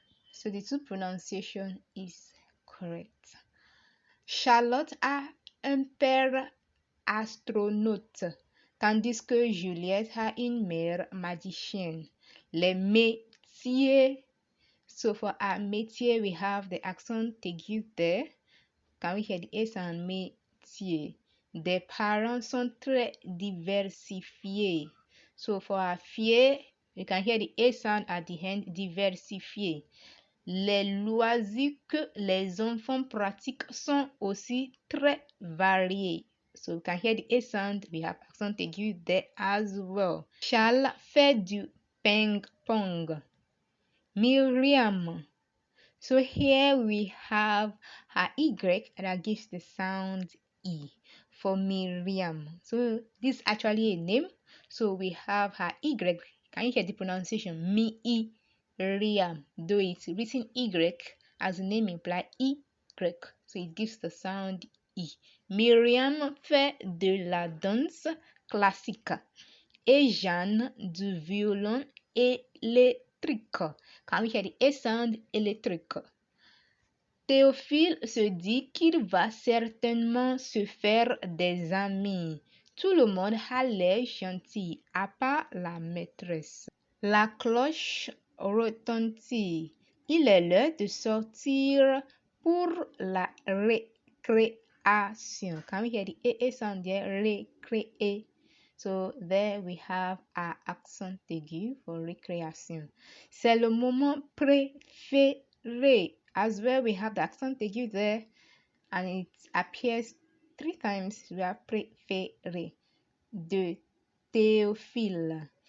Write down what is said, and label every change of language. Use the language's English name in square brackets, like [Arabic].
[English] So the two pronunciation is correct. [French] Charlotte a un père astronaute, tandis que Juliette a une mère magicienne. Les métiers. [English] So for our métier, we have the accent aigu there. Can we hear the A sound? Métier. [French] Des parents sont très diversifiés. [English] So for our fier, we can hear the A sound at the end, diversifié. [French] Les loisirs que les enfants pratiquent sont aussi très variés. [English] So we can hear the A sound, we have accent aigu there as well. [French] Charles fait du ping-pong. Miriam. [English] So here we have her Y that gives the sound E for Miriam. So this is actually a name. So we have her Y. Can you hear the pronunciation? Miriam. Though it's written Y as the name implies Y. So it gives the sound E. [French] Miriam fait de la danse classique et Jeanne du violon électrique. [English] Can we hear the A sound? Électrique. [French] Théophile se dit qu'il va certainement se faire des amis. Tout le monde a l'air gentil, à part la maîtresse. La cloche retentit. Il est l'heure de sortir pour la récréation. [English] Can we hear the A sound there? Récréer. So there we have our accent aigu for récréation. [French] C'est le moment préféré. [English] As well, we have the accent aigu there, and it appears 3 times. We have préféré de Théophile.